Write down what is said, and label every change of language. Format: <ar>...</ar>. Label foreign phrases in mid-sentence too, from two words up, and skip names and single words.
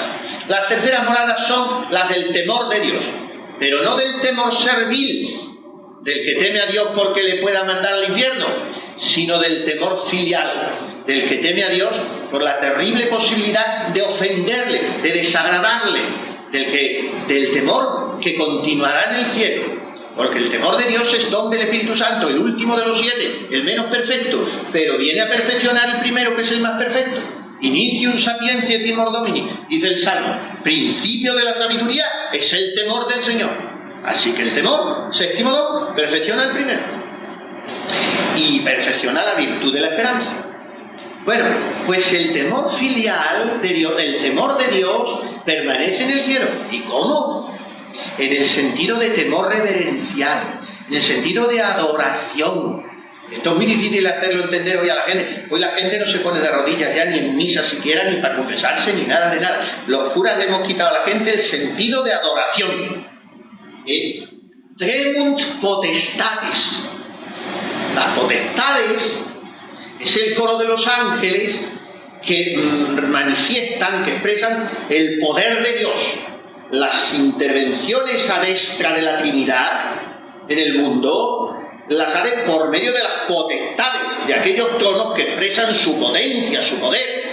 <es>Las terceras moradas son las del temor de Dios, pero no del temor servil, del que teme a Dios porque le pueda mandar al infierno, sino del temor filial, del que teme a Dios por la terrible posibilidad de ofenderle, de desagradarle, del temor que continuará en el cielo. Porque el temor de Dios es don del Espíritu Santo, el último de los 7, el menos perfecto, pero viene a perfeccionar el primero, que es el más perfecto.</es> <la>Inicium sapientiae timor Domini,</la> <es>dice el Salmo. Principio de la sabiduría es el temor del Señor. Así que el temor, séptimo don, perfecciona el primero. Y perfecciona la virtud de la esperanza. Bueno, pues el temor filial de Dios, el temor de Dios, permanece en el cielo. ¿Y cómo? En el sentido de temor reverencial, en el sentido de adoración. Esto es muy difícil hacerlo entender hoy a la gente. Hoy la gente no se pone de rodillas ya ni en misa siquiera, ni para confesarse, ni nada de nada. Los curas le hemos quitado a la gente el sentido de adoración.</es> <la>Tremunt potestates.</la> <es>Las potestades es el coro de los ángeles que manifiestan, que expresan el poder de Dios. Las intervenciones a destra de la Trinidad en el mundo las hace por medio de las potestades, de aquellos tronos que expresan su potencia, su poder.</es>